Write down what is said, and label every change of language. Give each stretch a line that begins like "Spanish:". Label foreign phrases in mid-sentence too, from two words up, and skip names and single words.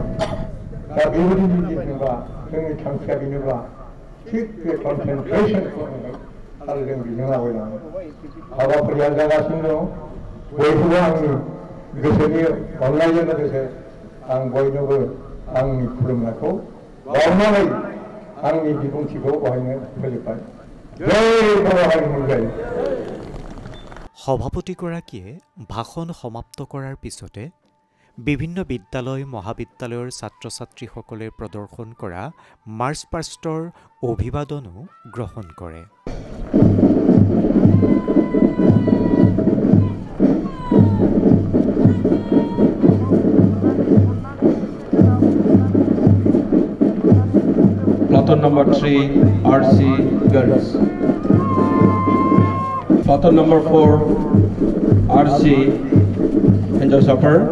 Bodo: दा बेबायदि जुजिनोब्ला जोंनि थांखिया बेनोब्ला थिग बे कनसेन्ट्रेसनखौ आरो जों बेजों आवगायलाङो। हाबाफारिया जागासिनो दं। बयखौबो आंनि गोसोनि अननायजों लोगोसे आं बयनोबो आंनि खुलुमनायखौ बावनानै आंनि बिबुंथिखौ बाहायनो फोजोबबाय। जय बर' हारिमु जय।
Assamese: সভাপতিগৰাকীয়ে ভাষণ সমাপ্ত কৰাৰ পিছতে বিভিন্ন বিদ্যালয় মহাবিদ্যালয়ৰ ছাত্ৰ ছাত্ৰীসকলে প্ৰদৰ্শন কৰা মাৰ্চ পাষ্টৰ অভিবাদনো গ্ৰহণ কৰে।
English: Platoon number 3, RC Girls. Platoon number 4, RC Angel Supper.